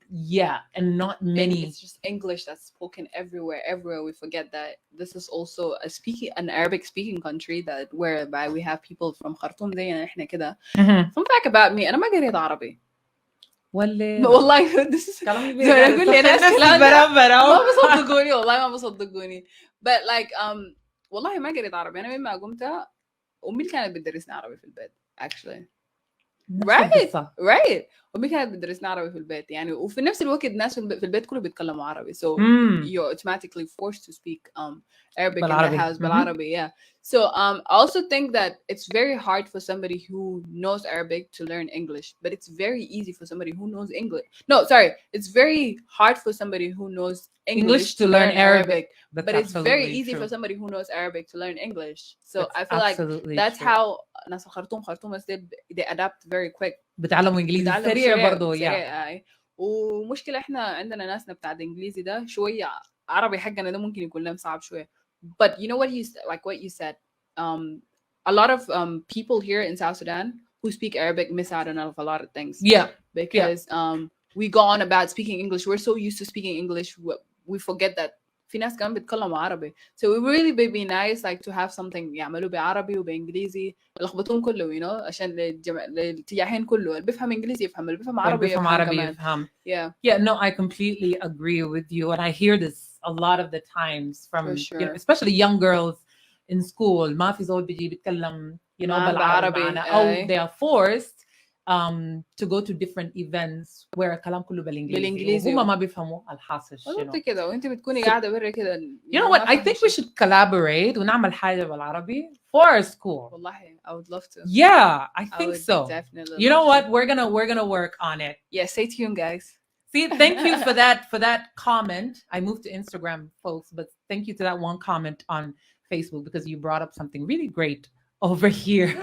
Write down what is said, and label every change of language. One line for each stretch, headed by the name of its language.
English: Yeah, and not many. It's just English that's spoken everywhere. We forget that this is also an Arabic speaking country, that whereby we have people from Khartoum
Arabic: زينا احنا كده.
English: Fun fact about me,
Arabic: أنا ما قريت عربي. والله
English: this is
Arabic: اقول لي ناس ما بصدقوني، والله ما بصدقوني.
English: But like
Arabic: والله ما قريت عربي. أنا مما قمت أمي اللي كانت بتدرسني عربي في البيت
English: actually. Right.
Arabic: أمي كانت بتدرسنا عربي في البيت يعني، وفي نفس الوقت الناس في البيت كله بيتكلموا عربي,
English: so you're automatically forced to speak Arabic in the house
Arabic: بالعربي.
English: Yeah. So I also think that it's very hard for somebody who knows Arabic to learn English, but it's very easy for somebody who knows English. No, sorry, it's very hard for somebody who knows English to learn Arabic. But it's very easy for somebody who knows Arabic to learn English. So I feel like that's how
Arabic: ناس خرطوم
English: they adapt very quick.
Arabic: بتعلموا انجليزي سريع برضه. سريع. ومشكله احنا عندنا ناسنا بتاع الانجليزي ده شويه عربي حقنا ده ممكن يكون لهم صعب شويه.
English: But you know what you said, a lot of people here in South Sudan who speak Arabic miss out on a lot of things. Yeah. Because we go on about speaking English. We're so used to speaking English, we forget that
Arabic: في ناس كمان بيتكلموا عربي.
English: So it would really be nice like to have something
Arabic: يعملوه بعربي وبإنجليزي يلخبطون كله,
English: you know,
Arabic: عشان الاتجاهين كله, اللي بيفهم إنجليزي يفهم, اللي بيفهم عربي يفهم.
English: Yeah, no, I completely agree with you, and I hear this a lot of the times from sure. you know, especially young girls in school.
Arabic: ما في زول بيجي بيتكلم
English: you know
Arabic: بالعربي معنا, أو
English: they are forced to go to different events where
Arabic: الكلام كله بالانجليزي وهم ما بيفهموا الحاصل. انت كده وانت بتكوني قاعده برا كده.
English: You know what, I think we should collaborate
Arabic: ونعمل حاجه بالعربي
English: for our school. والله I would love to. Yeah, I think so. Definitely. You know what, we're gonna work on it. Yeah, stay tuned, guys. See, thank you for that comment. I moved to Instagram, folks, but thank you to that one comment on Facebook because you brought up something really great over here.